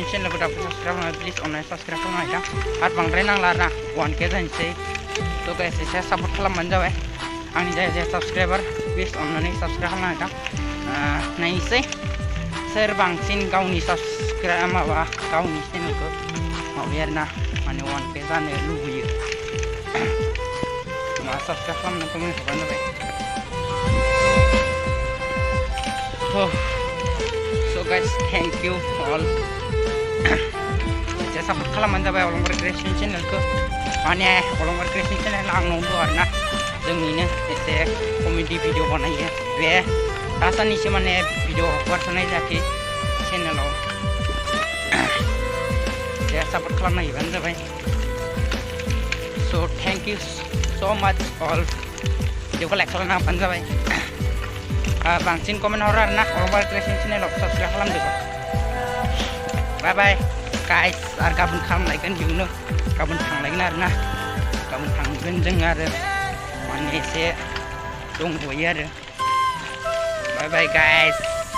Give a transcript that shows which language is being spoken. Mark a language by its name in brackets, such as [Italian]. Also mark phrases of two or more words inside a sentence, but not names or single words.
[Bodo] चैनल को दाबो सब्सक्राइब खालामनो [English] please online subscribe [Bodo] खालामनो हायदा आरो बांद्राय नांला आरोना 1K जानोसै तो गाइस एसे सापर्ट खालामबानो जाबाय आंनि जाय सब्सक्राइबार प्लिज अननानै सब्सक्राइब खालामनो हायदा नायनोसै सोर बांसिन गावनि सब्सक्राइब माबा गावनि चेनेलखौ माबायो आरोना माने 1K जानो लुबैयो मा सब्सक्राइब खालामनो कमेन्ट हरबानो जाबाय [English] So guys, thank you all. [Bodo] Saya support खालामबानो जाबाय अलंबार क्रिएशन चैनलखौ माने अलंबार क्रिएशन चैनल आंनाव दं आरोना जोंनिनो एसे [English] comedy video [Bodo] बानायो बे दासाननैसो माने भिडिअ हगारथ'नाय जायाखै चेनेलाव एसे सापर्ट खालामना होबानो जाबाय [English] so thank you so much all [Bodo] भिडिअखौ लाइक खालामना होबानो जाबाय बांसिन कमेन्ट हरो आरोना अलंबार क्रिएशन चैनेलाव सब्सक्राइब खालामदो [English] bye bye guys [Bodo] आरो गाबोन खालामलायगोन बेयावनो गाबोन थांलायगोन आरोना गाबोन थांगोन जों आरो माने एसे दंबोयो आरो [English] bye bye guys.